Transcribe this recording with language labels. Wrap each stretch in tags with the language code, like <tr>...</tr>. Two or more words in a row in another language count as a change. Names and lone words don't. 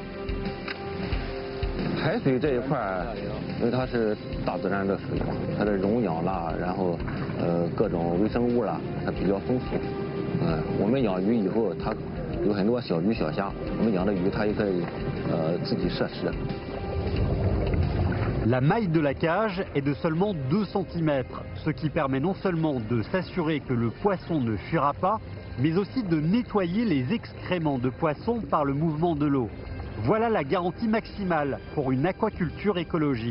<zh>海水这一块，因为它是大自然的水嘛，它的溶氧啦，然后各种微生物啦，它比较丰富。我们养鱼以后，它有很多小鱼小虾，我们养的鱼它也可以自己摄食。</zh> <fr>La maille de la cage est de seulement 2 cm, ce qui permet non seulement de s'assurer que le poisson ne fuira pas, mais aussi de nettoyer les excréments de poisson par le mouvement de l'eau. Voilà la garantie maximale pour une aquaculture écologique.</fr>